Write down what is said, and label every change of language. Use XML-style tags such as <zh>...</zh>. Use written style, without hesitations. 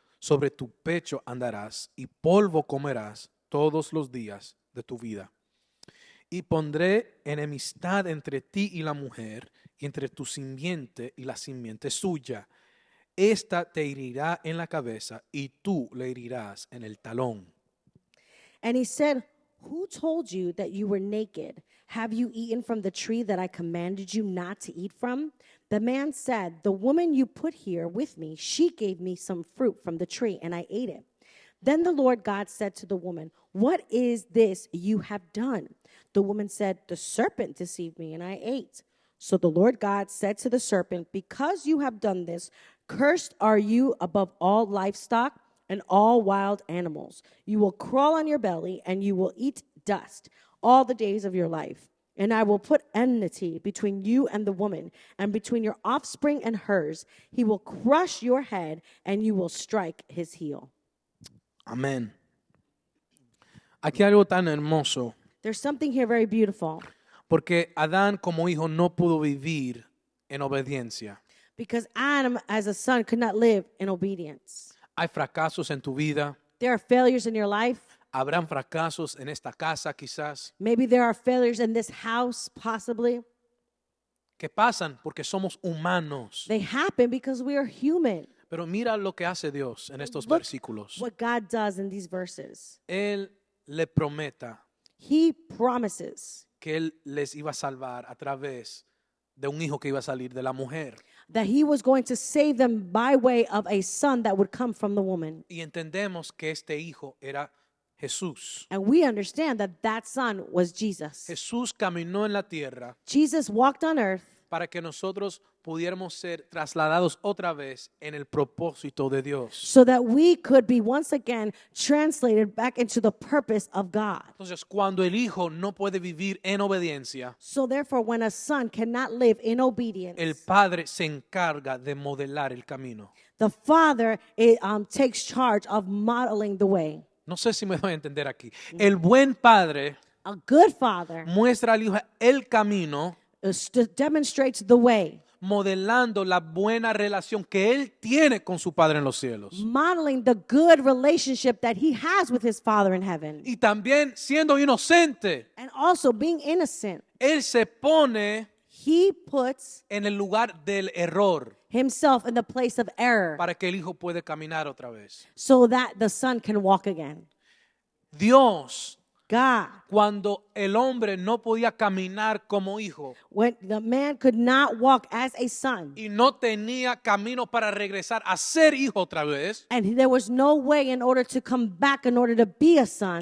<es>Sobre tu pecho andarás y polvo comerás todos los días de tu vida. Y pondré enemistad entre ti y la mujer, y entre tu simiente y la simiente suya. Esta te herirá en la cabeza y tú le herirás en el talón.</es> <en>And he said, who told you that you were naked? Have you eaten from the tree that I commanded you not to eat from? The man said, the woman you put here with me, she gave me some fruit from the tree, and I ate it. Then the Lord God said to the woman, what is this you have done? The woman said, "The serpent deceived me, and I ate." So the Lord God said to the serpent, "Because you have done this, cursed are you above all livestock and all wild animals. You will crawl on your belly, and you will eat dust all the days of your life. And I will put enmity between you and the woman, and between your offspring and hers. He will crush your head, and you will strike his heel."</en> <es>Amén. Aquí hay algo tan hermoso,</es> <en>There's something here very beautiful,</en> <es>porque Adán como hijo no pudo vivir en obediencia.</es> <en>because Adam, as a son, could not live in obedience.</en> <es>Hay fracasos en tu vida,</es> <en>There are failures in your life.</en> <es>habrán fracasos en esta casa quizás,</es> <en>Maybe there are failures in this house, possibly.</en> <es>que pasan porque somos humanos.</es> <en>They happen because we are human.</en> <es>Pero mira lo que hace Dios en estos</es> <en>Look</en> <es>versículos.</es> <en>what God does in these verses.</en> <es>Él le prometa</es> <en>He promises</en> <es>que Él les iba a salvar a través de un hijo que iba a salir de la mujer.</es> <en>that he was going to save them by way of a son that would come from the woman.</en> <es>Y entendemos que este hijo era Jesús.</es> <en>And we understand that that son was Jesus.</en> <es>Jesús caminó en la tierra</es> <en>Jesus walked on earth</en> <es>para que nosotros pudiéramos ser trasladados otra vez en el propósito de Dios.</es> <en>so that we could be once again translated back into the purpose of God.</en> <es>Entonces, cuando el hijo no puede vivir en obediencia,</es> <en>So therefore, when a son cannot live in obedience,</en> <es>el padre se encarga de modelar el camino.</es> <en>the father takes charge of modeling the way.</en> <es>No sé si me doy a entender aquí. El buen padre</es> <en>A good father</en> <es>muestra al hijo el camino,</es> <en>demonstrates the way,</en> <es>modelando la buena relación que él tiene con su Padre en los cielos.</es> <en>modeling the good relationship that he has with his Father in heaven.</en> <es>Y también siendo inocente,</es> <en>And also being innocent,</en> <es>él se pone</es> <en>he puts</en> <es>en el lugar del error</es> <en>himself in the place of error</en> <es>para que el hijo pueda caminar otra vez.</es> <en>so that the son can walk again.</en> <es>Dios,</es> <en>God,</en> <es>cuando el hombre no podía caminar como hijo</es> <en>when the man could not walk as a son,</en> <es>y no tenía camino para regresar a ser hijo otra vez,</es> <en>and there was no way in order to come back in order to be a son,</en>